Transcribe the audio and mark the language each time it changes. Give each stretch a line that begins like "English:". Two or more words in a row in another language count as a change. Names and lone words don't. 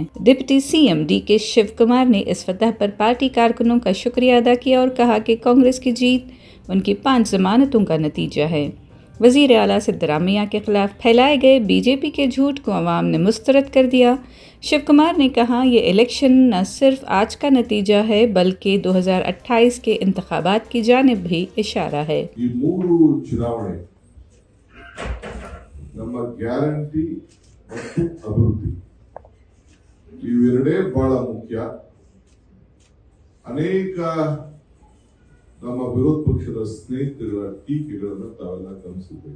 English: Deputy CM
Urdu: DK شیو کمار نے اس فتح پر پارٹی کارکنوں کا شکریہ ادا کیا اور کہا کہ کانگریس کی جیت ان کی 5 ضمانتوں کا نتیجہ ہے. وزیر اعلیٰ سدارامیا کے خلاف پھیلائے گئے بی جے پی کے جھوٹ کو عوام نے مسترد کر دیا. شیو کمار نے کہا، یہ الیکشن نہ صرف آج کا نتیجہ ہے بلکہ 2028 کے انتخابات کی جانب بھی اشارہ ہے.
Kannada: ಈ 3 ಚುನಾವಣೆ ನಮ್ಮ ಗ್ಯಾರಂಟಿ ಮತ್ತು ಅಭಿವೃದ್ಧಿ ಇವೆರಡೇ ಬಹಳ ಮುಖ್ಯ. ಅನೇಕ ನಮ್ಮ ವಿರೋಧ ಪಕ್ಷದ ಸ್ನೇಹಿತರುಗಳ ಟೀಕೆಗಳನ್ನು ತಾವೆಲ್ಲ ಗಮನಿಸಬೇಕು.